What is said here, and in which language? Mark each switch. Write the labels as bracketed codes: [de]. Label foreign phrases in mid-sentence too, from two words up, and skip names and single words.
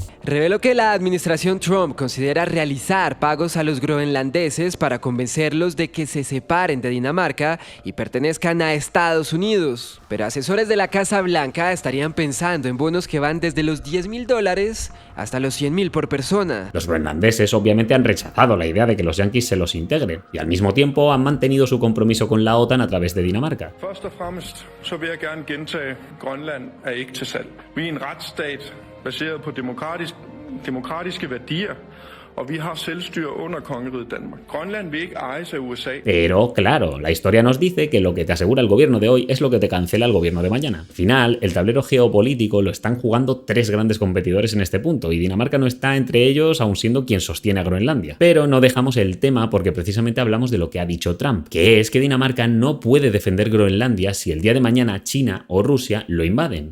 [es] Reveló que la administración Trump considera realizar pagos a los groenlandeses para convencerlos de que se separen de Dinamarca y pertenezcan a Estados Unidos. Pero asesores de la Casa Blanca estarían pensando en bonos que van desde los $10.000 hasta los 100.000 por persona. Los groenlandeses obviamente han rechazado la idea de que los yanquis se los integren y al mismo tiempo han mantenido su compromiso con la OTAN a través de Dinamarca. [da] Så vil jeg gerne gentage, Grønland er ikke til salg. Vi er en retsstat baseret på demokratiske værdier, og vi har selvstyre under kongeriget Danmark. Grønland vil ikke ejes af USA. [es] Pero claro, la historia nos dice que lo que te asegura el gobierno de hoy es lo que te cancela el gobierno de mañana. Al final, el tablero geopolítico lo están jugando tres grandes competidores en este punto y Dinamarca no está entre ellos aun siendo quien sostiene a Groenlandia. Pero no dejamos el tema porque precisamente hablamos de lo que ha dicho Trump, que es que Dinamarca no puede defender Groenlandia si el día de mañana China o Rusia lo invaden.